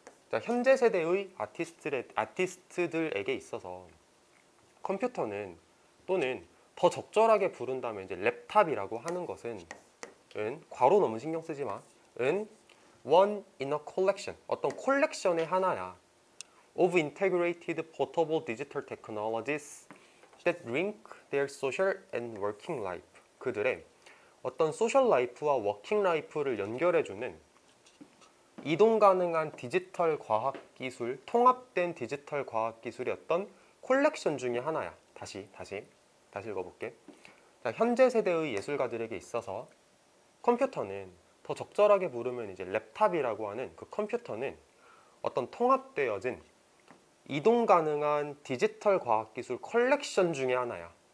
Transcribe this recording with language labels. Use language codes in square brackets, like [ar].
[ko] 자, 현재 세대의 아티스트들에게 있어서 컴퓨터는 또는 더 적절하게 부른다면 이제 랩탑이라고 하는 것은 괄호 너무 신경 쓰지 마. [en] one in a collection, [ko] 어떤 콜렉션의 하나야. [en] of integrated portable digital technologies that link their social and working life. [ko] 그들의 어떤 소셜 라이프와 워킹 라이프를 연결해주는 이동 가능한 디지털 과학 기술, 통합된 디지털 과학 기술의 어떤 콜렉션 중에 하나야. 다시 읽어볼게. 자, 현재 세대의 예술가들에게 있어서 컴퓨터는 더 적절하게 부르면 이제 랩탑이라고 하는 그 컴퓨터는 어떤 통합되어진 이동 가능한 디지털 과학 기술 컬렉션 중에 하나야.